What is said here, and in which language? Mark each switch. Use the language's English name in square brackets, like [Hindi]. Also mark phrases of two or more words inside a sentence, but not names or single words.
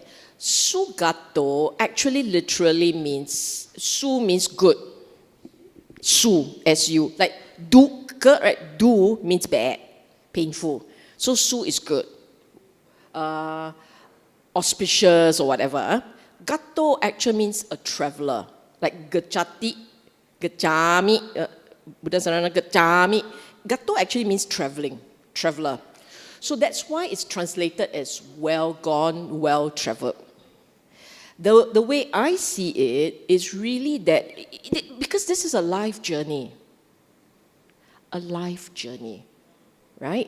[English] Sugato actually literally means, su means good. Su, S-U. Like du, right? Du means bad, painful. So su is good. Auspicious or whatever. Gato actually means a traveler. [Pali] Like gachati, gachami, Buddha Sarana gachami. [English] Gato actually means traveling, traveler. So that's why it's translated as well gone, well traveled. The way I see it is really that, because this is a life journey. A life journey, right?